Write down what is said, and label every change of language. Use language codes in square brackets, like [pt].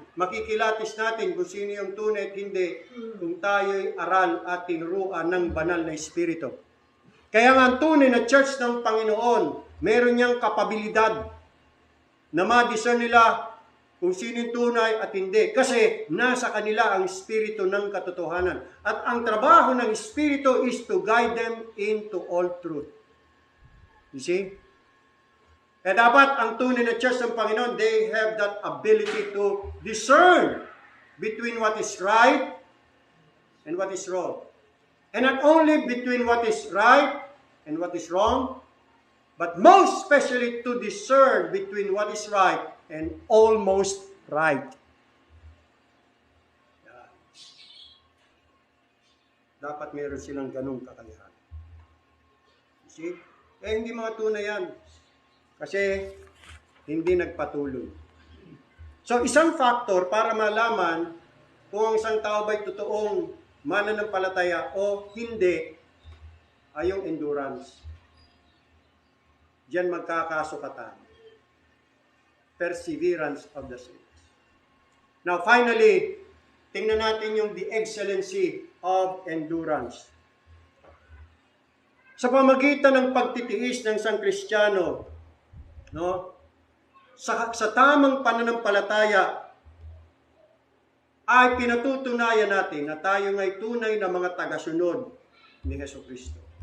[tl] Makikilatis natin kung sino yung tunay at hindi kung tayo'y aral at tinuruan ng banal na Espiritu. Kaya nga ang tunay na church ng Panginoon, meron niyang kapabilidad na ma-discern nila kung sino yung tunay at hindi. Kasi nasa kanila ang Espiritu ng katotohanan. At ang trabaho ng Espiritu [en] is to guide them into all truth. You see? [tl] Kaya dapat ang tunay na church ng Panginoon, [en] they have that ability to discern between what is right and what is wrong. And not only between what is right and what is wrong, but most especially to discern between what is right and almost right. [tl] Dapat meron silang ganung kakayahan. [en] You see? [tl] Kaya hindi mga tunay yan. Kasi hindi nagpatuloy. So isang factor para malaman kung ang isang tao ba'y totoong mananampalataya o hindi ay yung endurance. Diyan magkakasukatan. [en] Perseverance of the saints. Now finally, [tl] tingnan natin yung [en] the excellency of endurance. [tl] Sa pamagitan ng pagtitiis ng isang Kristiyano, no, sa tamang pananampalataya, ay pinatutunayan natin na tayo nga'y tunay na mga tagasunod ni Jesucristo.